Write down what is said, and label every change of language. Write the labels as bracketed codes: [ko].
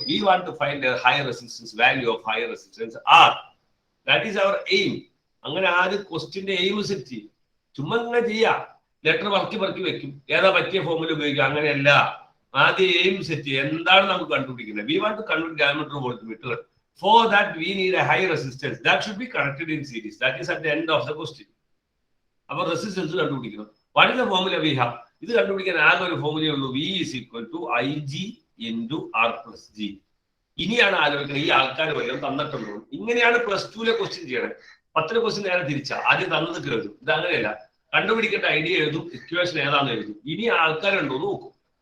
[en] We want to find high resistance, value of high resistance R. That is our aim. [ml] അങ്ങനെ ആദ്യം ക്വസ്റ്റ്യന്റെ aim set ചെയ്യും. ചുമ്മാ ഇങ്ങനെ ചെയ്യാ, ലെറ്റർ പറക്കി വെക്കും, ഏതാ പറ്റിയ ഫോമിൽ ഉപയോഗിക്കുക. അങ്ങനെയല്ല, ആദ്യം എയിം സെറ്റ് ചെയ്യുക. എന്താണ് നമുക്ക് കണ്ടുപിടിക്കുന്നത്? [en] We want to convert galvanometer voltmeter. For that we need a high resistance that should be connected in series. That is at the end of the question. [ml] അപ്പോൾ റെസിസ്റ്റൻസ് കണ്ടുപിടിക്കണം. [en] What is the formula we have? [ml] ഇത് കണ്ടുപിടിക്കാൻ ആകെ ഒരു ഫോർമുലയേ ഉള്ളൂ. [en] V is equal to IG into R plus G. [ml] ഇനിയാണ് ആലോചിക്കുന്നത് ഈ ആൾക്കാർ വല്ലതും തന്നിട്ടുണ്ടോ. ഇങ്ങനെയാണ് +2 ക്വസ്റ്റ്യൻ ചെയ്യണേ. 10 ക്വസ്റ്റ്യൻ നേരെ തിരിച്ചാ. ആദ്യം തന്നത് എഴുതും. ഇത് അങ്ങനെയല്ല. കണ്ടുപിടിക്കേണ്ട ഐഡിയ എഴുതും, ഇക്വേഷൻ ഏതാണെന്ന് എഴുതും. ഇനി ആൾക്കാരുണ്ടോ നോക്കും.